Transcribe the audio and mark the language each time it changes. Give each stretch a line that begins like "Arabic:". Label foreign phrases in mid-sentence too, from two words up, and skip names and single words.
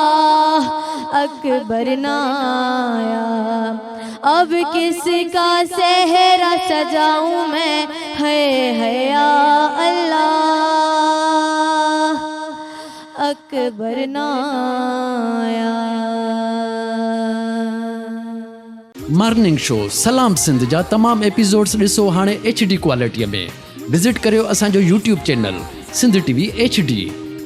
Urdu: اکبر نہ آیا اب کس کا صحرا سجاؤں میں ہے یا اللہ اکبر نہ آیا
English: Morning show
Sindhi: सलाम सिंध जा तमाम एपिसोड्स ॾिसो हाणे
English: HD quality
Sindhi: में विज़िट करियो असांजो
English: YouTube channel
Sindhi: सिंध TV HD।